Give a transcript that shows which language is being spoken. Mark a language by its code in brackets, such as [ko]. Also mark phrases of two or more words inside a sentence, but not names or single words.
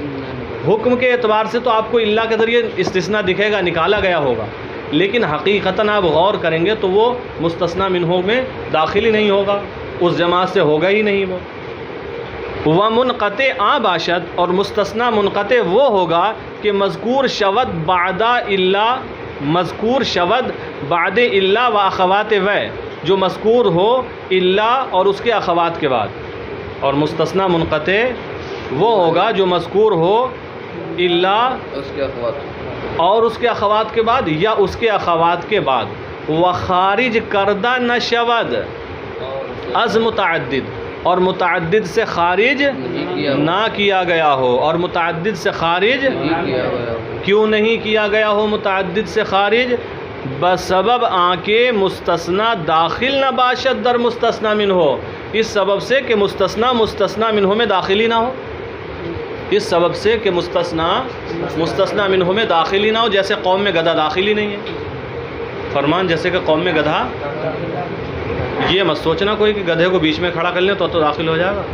[ur] حکم کے اعتبار سے تو آپ کو الا کے ذریعے استثناء دکھے گا، نکالا گیا ہوگا، لیکن حقیقتاً آپ غور کریں گے تو وہ مستثنی منہ میں داخل ہی نہیں ہوگا، اس جماعت سے ہوگا ہی نہیں وہ. [fa] ومنقطع باشد، [ur] اور مستثنی منقطع وہ ہوگا کہ [fa] مذکور شود بعد الا، مذکور شود بعد الا و اخوات و، [ur] جو مذکور ہو الا اور اس کے اخوات کے بعد. اور مستثنی منقطع وہ ہوگا جو مذکور ہو الا اس کے اخوات اور اس کے اخوات کے بعد یا اس کے اخوات کے بعد. [fa] وخارج کردہ نشود از متعدد، [ur] اور متعدد سے خارج نہ کیا گیا ہو. اور متعدد سے خارج کیوں نہیں کیا گیا ہو؟ متعدد سے خارج [fa] بسبب آنکہ مستثنی داخل نہ باشد در مستثنی منہ [ur] ہو، اس سبب سے کہ مستثنی منہ میں داخل ہی نہ ہو. اس سبب سے کہ مستثنی منہ میں داخل ہی نہ ہو. جیسے قوم میں گدھا داخل ہی نہیں ہے. فرمان جیسے کہ قوم میں گدھا، یہ مت سوچنا کوئی کہ گدھے کو بیچ میں کھڑا کر لیں تو داخل ہو جائے گا.